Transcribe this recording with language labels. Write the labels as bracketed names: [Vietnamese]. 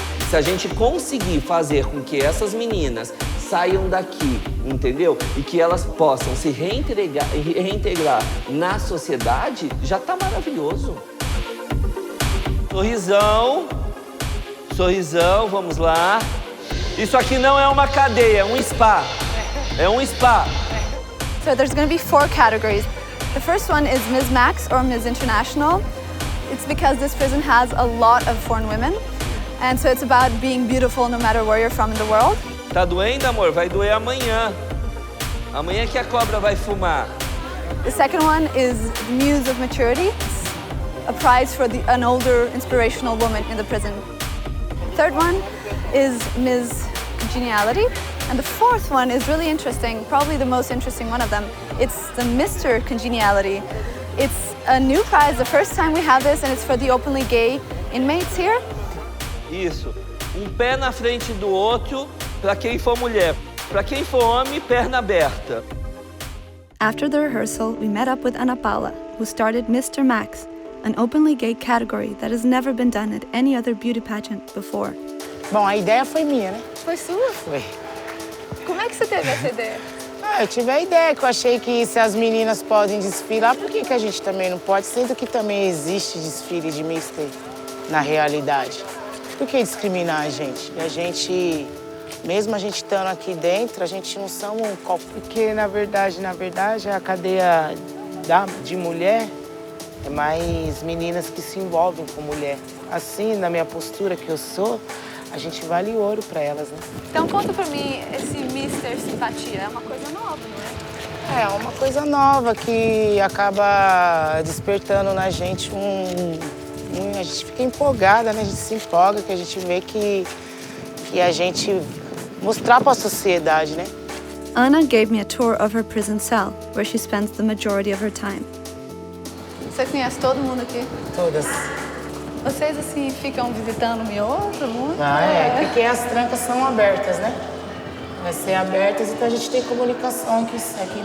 [Portuguese] Se a gente conseguir fazer com que essas meninas saiam daqui, entendeu? E que elas possam se reintegrar na sociedade, já tá maravilhoso. Sorrisão, sorrisão, vamos lá. Isso aqui não é uma cadeia, é um spa. É um spa. [English] So there's going to be 4 categories. The first one is Ms. Max or Ms. International. It's because this prison has a lot of foreign women. And so it's about being beautiful no matter where you're from in the world. [Portuguese] Tá doendo, amor? Vai doer amanhã. Amanhã que a cobra vai fumar. [English] The second one is Muse of Maturity. It's a prize for an older, inspirational woman in the prison. Third one is Ms. Congeniality. And the fourth one is really interesting, probably the most interesting one of them. It's the Mr. Congeniality. It's a new prize, the first time we have this, and it's for the openly gay inmates here. [Portuguese] Isso. Pé na frente do outro, para quem for mulher. Para quem for homem, perna aberta. [English] After the rehearsal, we met up with Ana Paula, who started Mr. Max, an openly gay category that has never been done at any other beauty pageant before. [Portuguese] Bom, a ideia foi minha, né? Foi sua? Foi. Como é que você teve essa ideia? Eu tive a ideia que eu achei que se as meninas podem desfilar, por que a gente também não pode? Sendo que também existe desfile de Mister na realidade. Por que discriminar a gente? E a gente, mesmo a gente estando aqui dentro, a gente não somos um copo. Porque, na verdade, a cadeia de mulher é mais meninas que se envolvem com mulher. Assim, na minha postura que eu sou, a gente vale ouro para elas, né? Então conta pra mim, esse Mister Simpatia é uma coisa nova, não é? É uma coisa nova que acaba despertando na gente a gente fica empolgada, né? A gente se empolga, que a gente vê que a gente mostrar para a sociedade, né? [English] Ana gave me a tour of her prison cell, where she spends the majority of her time. [Portuguese] Você conhece todo mundo aqui? Todas. Vocês, assim, ficam visitando o miojo muito? Porque as trancas são abertas, né? Vai ser abertas, então a gente tem comunicação aqui em cima.